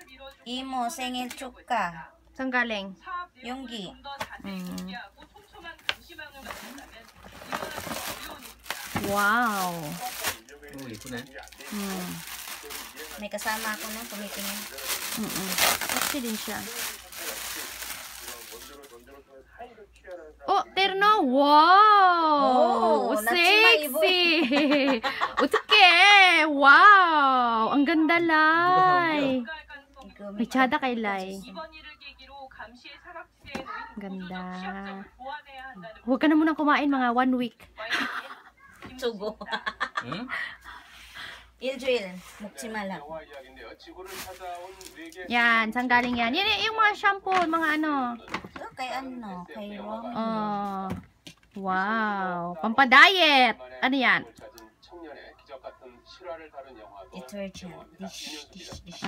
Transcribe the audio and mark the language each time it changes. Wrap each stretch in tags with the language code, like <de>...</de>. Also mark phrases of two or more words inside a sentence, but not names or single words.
<ko>이모 생일 축하.</ko> <tl>Saan galing?</tl> <ko>용기.</ko> <tl>Wow. May kasama ako nung tumitingin. Sexy din siya. Oh, terno. Wow. Sexy. Utke. Wow. Ang ganda, Lai. May tsada kay Lai. Ganda. Huwag ka na munang kumain mga 1 week. sugo.</tl> <ko>일주일 먹지 말라고.</ko> <tl>Yan, saan galing yan? Yan yung mga shampoo, mga ano. Kay ano, kay Romy. Oh. Wow. Pampa-diet. Ano yan? Detergent. Dish.</tl>